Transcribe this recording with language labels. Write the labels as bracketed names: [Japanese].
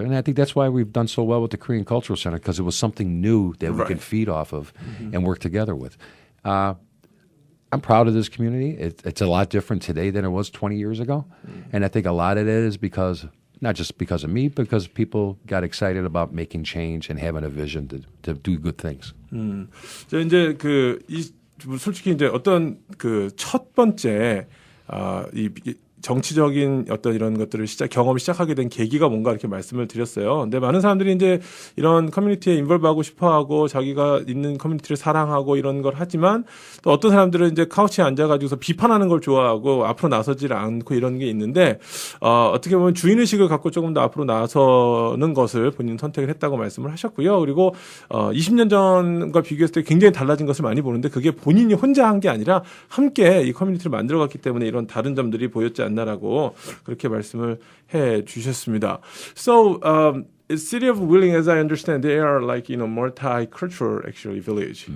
[English] And I think that's why we've done so well with the Korean Cultural Center, because it was something new that we can feed off of and work together with. I'm proud of this community. It's a lot different today than it was 20 years ago. And I think a lot of it is because, not just because of me, because people got excited about making change and having a vision to do good things. [Korean] 이제 솔직히 이제 어떤 첫 번째 이 정치적인 어떤 이런 것들을 경험을 시작하게 된 계기가 뭔가 이렇게 말씀을 드렸어요. 근데 많은 사람들이 이제 이런 커뮤니티에 인볼브하고 싶어하고 자기가 있는 커뮤니티를 사랑하고 이런 걸 하지만, 또 어떤 사람들은 이제 카우치에 앉아가지고서 비판하는 걸 좋아하고 앞으로 나서질 않고 이런 게 있는데, 어떻게 보면 주인의식을 갖고 조금 더 앞으로 나서는 것을 본인 선택을 했다고 말씀을 하셨고요. 그리고 20년 전과 비교했을 때 굉장히 달라진 것을 많이 보는데, 그게 본인이 혼자 한 게 아니라 함께 이 커뮤니티를 만들어갔기 때문에 이런 다른 점들이 보였지 않나라고 그렇게 말씀을 해 주셨습니다. [English] So, city of Wheeling, as I understand, they are like multicultural actually village.